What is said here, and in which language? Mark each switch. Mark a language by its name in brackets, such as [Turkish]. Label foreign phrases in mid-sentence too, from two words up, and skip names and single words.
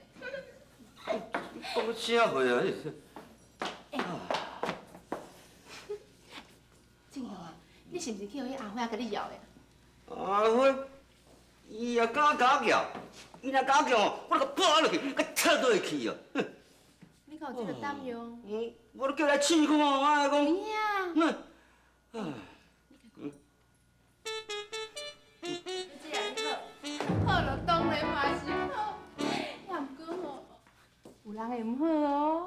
[Min Nan Chinese] 讲啥话啊？正阳啊，你是毋是去互迄阿花甲你要的？阿花，伊也敢假叫，伊若假叫，我著甲拍落去，甲插落去哦。你敢有这个胆量？我都叫来试看，我讲。有影。唉。这样你好。好了，当然嘛是好。也毋过吼，有人会毋好哦。